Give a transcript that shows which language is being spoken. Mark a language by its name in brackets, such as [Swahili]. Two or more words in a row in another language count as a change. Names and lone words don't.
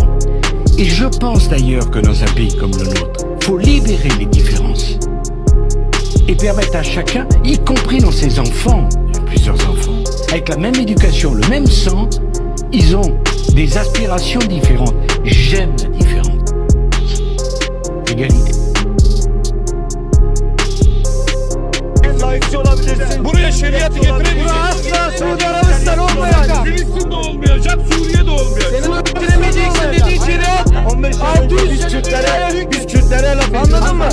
[French] Et je pense d'ailleurs que dans un pays comme le nôtre, faut libérer les différences et permettre à chacun, y compris dans ses enfants, plusieurs enfants, avec la même éducation, le même sang, ils ont des aspirations différentes. J'aime la différence. Égalité. [Turkish] Buraya şeriatı getiremeyeceksin. Asla Suudi Arabistan olmayacak. Filistin'de olmayacak, Suriye'de olmayacak. Senin getiremeyeceksin dediği şeriat 15 yıl önce biz Kürtlere laf anladın mı?